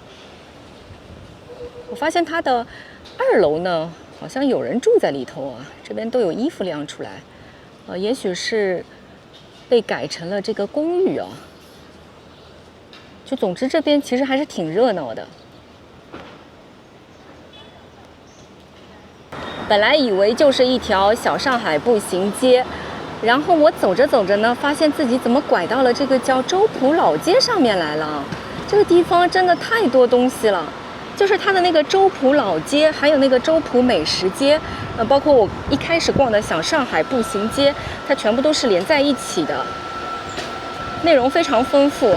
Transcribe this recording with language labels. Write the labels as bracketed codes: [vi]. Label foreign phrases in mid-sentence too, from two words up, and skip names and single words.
[zh] 我發現它的2樓呢，好像有人住在裡頭啊，這邊都有衣服晾出來，也許是被改成了這個公寓啊。就總之這邊其實還是挺熱鬧的。本來以為就是一條小上海步行街，然後我走着走着呢，發現自己怎麼拐到了這個叫周浦老街上面來了。這個地方真的太多東西了。就是它的那個周浦老街，還有那個周浦美食街，包括我一開始逛的小上海步行街，它全部都是連在一起的，內容非常豐富。